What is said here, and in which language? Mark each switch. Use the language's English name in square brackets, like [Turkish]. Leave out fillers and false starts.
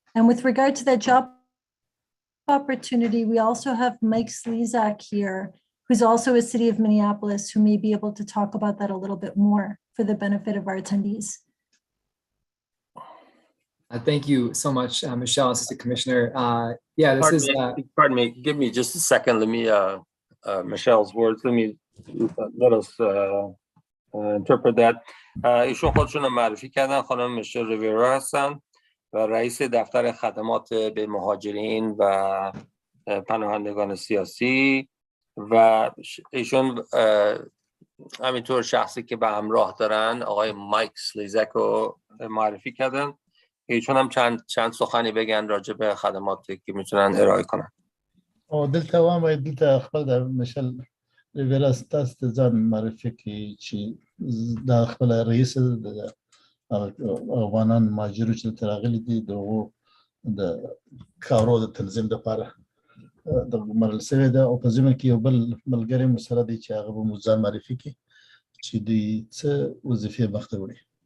[English] And with regard to that job opportunity, we also have Mike Slezak here, who's also a City of Minneapolis, who may be able to talk about that a little bit more for the benefit of our attendees. Thank you so much, Michelle, Assistant Commissioner. Yeah, this Pardon me, give me just a second. Let me, Michelle's words, let us interpret that. [Persian] ایشون خودشون معرفی کردن، خانم میشل ریویرو هستن و رئیس دفتر خدمات به مهاجرین و پناهندگان سیاسی و ایشون همینطور شخصی که به همراه دارن آقای مایک سلیزک رو معرفی کردن. ایشون هم چند سخنی بگن راجع به خدماتی که میتونن ارائه کنن. [Pashto] دلته وایم دلته خپل د مشل ریویرا ستاسو ته ځان معرفي کړي چې د خپل رئیس د افغانان مهاجرو چې راغلي دي دغه د کارو د تنظیم لپاره د مرل سوي ده او په ځمه کې یو بل ملګری مسره دی چې هغه به مو ځان معرفي کړي چې دوی څه وظیفې مخته وړي.